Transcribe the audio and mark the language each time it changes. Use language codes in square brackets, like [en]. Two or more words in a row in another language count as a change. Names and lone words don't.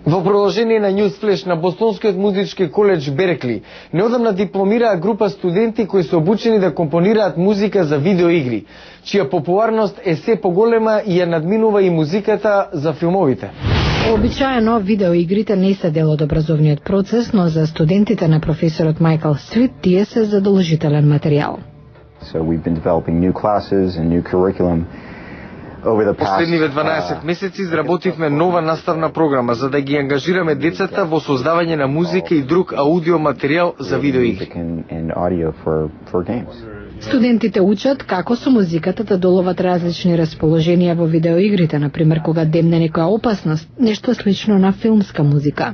[mk] Во продолжение на Newsflash на Бостонскиот музички коледж Беркли, неодамна дипломираа група студенти кои се обучени да компонираат музика за видеоигри, чија популарност е се поголема и ја надминува и музиката за филмовите. Обичаено, видеоигрите не се дел од образовниот процес, но за студентите на професорот Майкл Свит тие се задолжителен материјал. [en] So we've been developing new classes and new curriculum. [mk] Последниве 12 месеци изработивме нова наставна програма за да ги ангажираме децата во создавање на музика и друг аудио материјал за видеоигри. Студентите учат како со музиката да доловат различни расположенија во видеоигрите, например кога демне некоја опасност, нешто слично на филмска музика.